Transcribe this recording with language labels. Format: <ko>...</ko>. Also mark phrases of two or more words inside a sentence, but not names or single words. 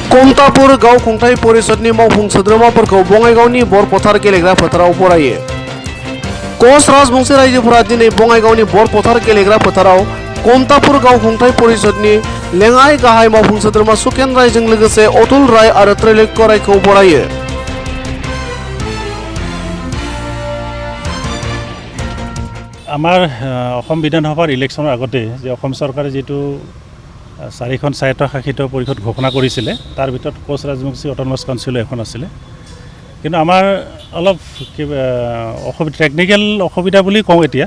<brx>कमतापुर गावखुंथाय परिषदनि मावफुं सोद्रोमाफोरखौ बङाइगावनि बरफोथार गेलेग्रा फोथाराव बरायो। कच राजबंशी रायजोफोरा दिनै बङाइगावनि बरफोथार गेलेग्रा फोथाराव कमतापुर गावखुंथाय परिषदनि लेङाइ गाहाय मावफुं सोद्रोमा सुकेन रायजों लोगोसे अतुल राय आरो त्रैलोक्य रायखौ बरायो।</brx> <as>আমাৰ অসম বিধানসভাৰ ইলেকশ্যনৰ আগতে যে অসম চৰকাৰে যেটো 4খন স্বায়ত্তশাসিত পৰিষদ ঘোষণা কৰিছিলে তাৰ ভিতৰত কোচ ৰাজবংশী অট'নমাছ কাউন্সিল এখন আছিল। কিন্তু আমাৰ অলপ টেকনিক্যাল অসুবিধা বুলি কওঁ এতিয়া।</as>